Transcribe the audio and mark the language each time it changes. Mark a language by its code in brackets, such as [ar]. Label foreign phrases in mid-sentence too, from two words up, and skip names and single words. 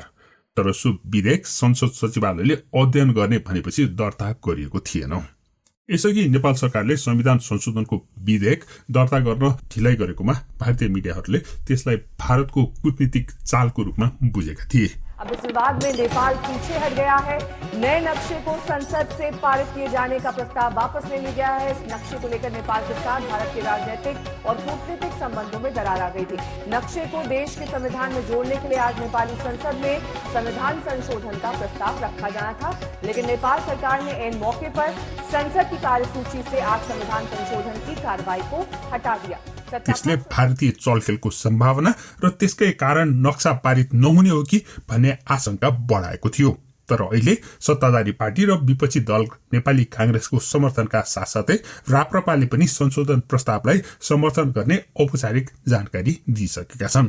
[ne] तर सो विधेयक संसद सचिवालयले अध्ययन गर्ने भनेपछि दर्ता गरिएको थिएन। यसअघि नेपाल सरकारले संविधान संशोधनको विधेयक दर्ता गर्न ढिलाइ गरेकोमा भारतीय मिडियाहरूले त्यसलाई भारतको कूटनीतिक चालको रूपमा बुझेका थिए। [hi] अब इस विवाद में नेपाल पीछे हट गया है। नए नक्शे को संसद से पारित किए जाने का प्रस्ताव वापस ले लिया गया है। इस नक्शे को लेकर नेपाल के साथ भारत के राजनीतिक और कूटनीतिक संबंधों में दरार आ गई थी। नक्शे को देश के संविधान में जोड़ने के लिए आज नेपाली संसद में संविधान संशोधन का प्रस्ताव रखा जाना था, लेकिन नेपाल सरकार ने ऐन मौके पर संसद की कार्यसूची से आज संविधान संशोधन की कार्रवाई को हटा दिया। [ne] त्यसले भारतीय चलखेलको सम्भावना र त्यसकै कारण नक्सा पारित नहुने हो कि भन्ने आशंका बढाएको थियो। तर अहिले सत्ताधारी पार्टी र विपक्षी दल नेपाली कांग्रेसको समर्थनका साथसाथै राप्रपाले पनि संशोधन प्रस्तावलाई समर्थन गर्ने औपचारिक जानकारी दिइसकेका छन्।